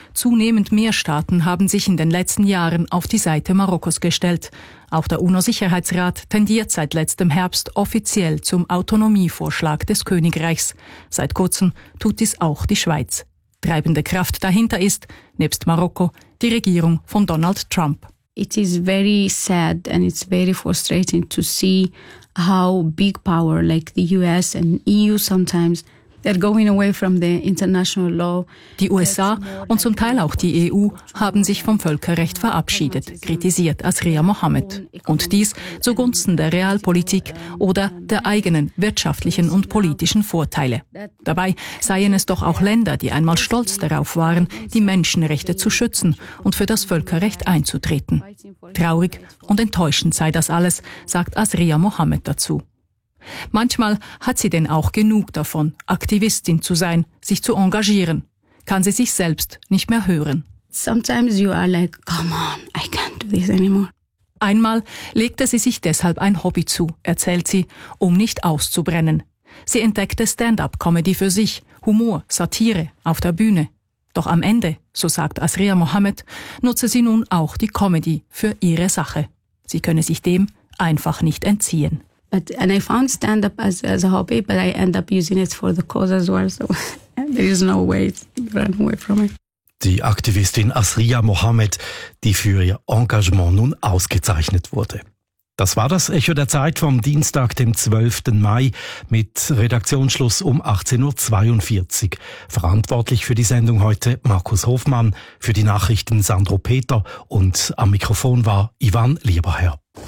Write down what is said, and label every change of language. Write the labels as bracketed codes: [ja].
[de] Zunehmend mehr Staaten haben sich in den letzten Jahren auf die Seite Marokkos gestellt. Auch der UNO-Sicherheitsrat tendiert seit letztem Herbst offiziell zum Autonomievorschlag des Königreichs. Seit kurzem tut dies auch die Schweiz. Treibende Kraft dahinter ist, nebst Marokko, die Regierung von Donald Trump. [en] It is very sad and it's very frustrating to see how big power like the US and EU sometimes. [de] Die USA und zum Teil auch die EU haben sich vom Völkerrecht verabschiedet, kritisiert Asriya Mohammed. Und dies zugunsten der Realpolitik oder der eigenen wirtschaftlichen und politischen Vorteile. Dabei seien es doch auch Länder, die einmal stolz darauf waren, die Menschenrechte zu schützen und für das Völkerrecht einzutreten. Traurig und enttäuschend sei das alles, sagt Asriya Mohammed dazu. Manchmal hat sie denn auch genug davon, Aktivistin zu sein, sich zu engagieren. Kann sie sich selbst nicht mehr hören. [en] Sometimes you are like, come on, I can't do this anymore. [de] Einmal legte sie sich deshalb ein Hobby zu, erzählt sie, um nicht auszubrennen. Sie entdeckte Stand-up-Comedy für sich, Humor, Satire auf der Bühne. Doch am Ende, so sagt Asriya Mohammed, nutze sie nun auch die Comedy für ihre Sache. Sie könne sich dem einfach nicht entziehen. [en] But, and I found stand-up as a hobby, but I end up using it for the cause as well. So there is no way to run away from it. [de] Die Aktivistin Asriya Mohammed, die für ihr Engagement nun ausgezeichnet wurde. Das war das Echo der Zeit vom Dienstag, dem 12. Mai, mit Redaktionsschluss um 18.42 Uhr. Verantwortlich für die Sendung heute Markus Hofmann, für die Nachrichten Sandro Peter und am Mikrofon war Ivan Lieberherr.